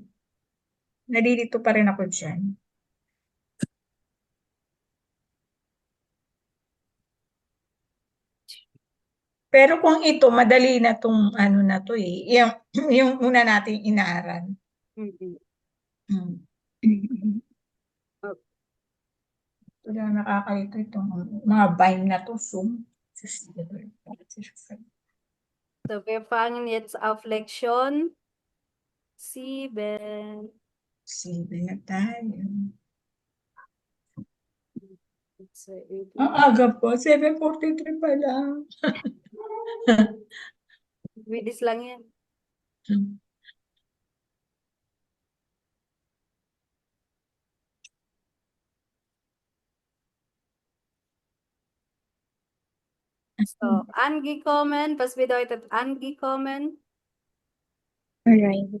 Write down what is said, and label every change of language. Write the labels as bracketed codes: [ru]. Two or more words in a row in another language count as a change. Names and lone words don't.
[tl] Nalilito pa rin ako dyan. Pero kung ito, madali na tong na to eh. Yung una nating inaral. Ito lang nakakalito itong mga bind na to. Zoom. [de] So, wir fangen jetzt auf Lektion 7. [tl] 7 na tayo. So, Ang aga po, 7:43 pa lang. bilis lang yan. [de] So, angekommen, was bedeutet angekommen? [en] Arrive.